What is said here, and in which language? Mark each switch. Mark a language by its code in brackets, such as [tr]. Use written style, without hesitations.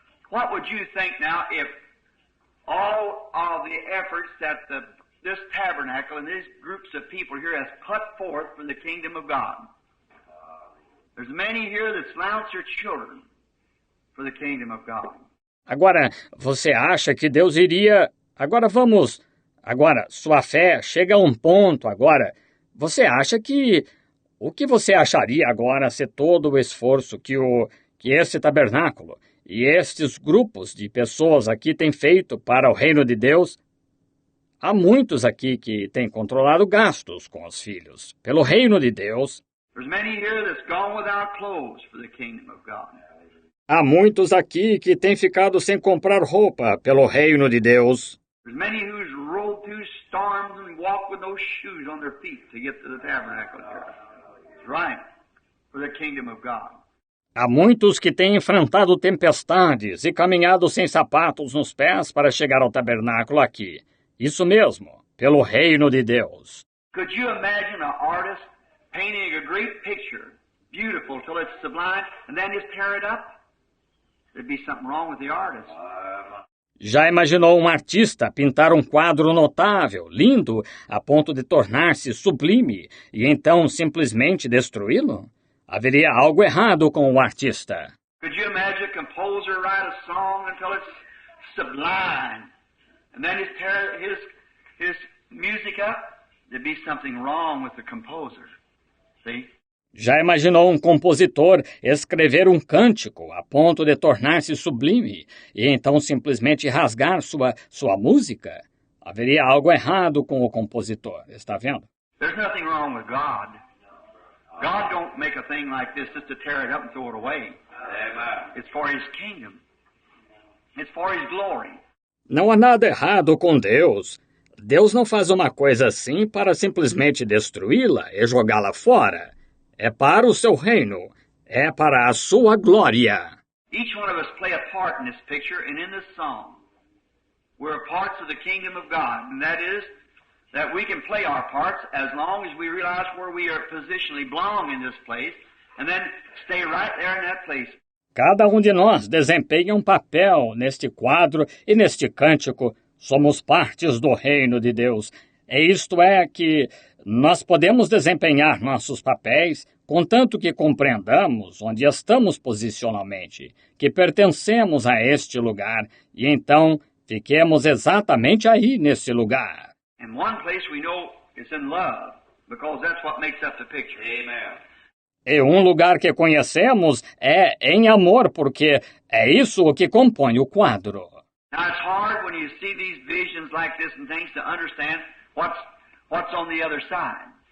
[en] What would you think now if all of the efforts that this tabernacle and these groups of people here has put forth for the kingdom of God? There's many here that slounce their children for the kingdom of God. [pt] Agora, você acha que Deus iria... Agora, sua fé chega a um ponto agora. Você acha que... O que você acharia agora se todo o esforço que esse tabernáculo e estes grupos de pessoas aqui têm feito para o reino de Deus? Há muitos aqui que têm controlado gastos com os filhos. Pelo reino de Deus... [en] There's many here that's gone without clothes for the kingdom of God. [pt] Há muitos aqui que têm ficado sem comprar roupa pelo reino de Deus. [en] There's many who's rolled through storms and walked with no shoes on their feet to get to the tabernacle church. That's right, for the kingdom of God. [pt] Há muitos que têm enfrentado tempestades e caminhado sem sapatos nos pés para chegar ao tabernáculo aqui. Isso mesmo, pelo reino de Deus. [en] Could you imagine an artist painting a great picture, beautiful till it's sublime, and then just tear it up? There'd be something wrong with the artist. [pt] Já imaginou um artista pintar um quadro notável, lindo, a ponto de tornar-se sublime, e então simplesmente destruí-lo? Haveria algo errado com o artista. [en] Could you imagine a composer write a song until it's sublime, and then just tear his music up? There'd be something wrong with the composer. See? [pt] Já imaginou um compositor escrever um cântico a ponto de tornar-se sublime e então simplesmente rasgar sua música? Haveria algo errado com o compositor, está vendo? [en] There's nothing wrong with God. God don't make a thing like this just to tear it up and throw it away. It's for His kingdom. It's for His glory. [pt] Não há nada errado com Deus. Deus não faz uma coisa assim para simplesmente destruí-la e jogá-la fora. É para o seu reino. É para a sua glória. [en] Each one of us play a part in this picture and in this song. We're parts of the kingdom of God, and that is that we can play our parts as long as we realize where we are positionally belong in this place, and then stay right there in that place. [pt] Cada um de nós desempenha um papel neste quadro e neste cântico. Somos partes do reino de Deus. E isto é que nós podemos desempenhar nossos papéis, contanto que compreendamos onde estamos posicionalmente, que pertencemos a este lugar, e então fiquemos exatamente aí nesse lugar. [en] And one place we know it's in love, because that's what makes up the picture. Amen. [pt] E um lugar que conhecemos é em amor, porque é isso o que compõe o quadro. [en] Now it's hard when you see these visions like this and things to understand what's on the other side.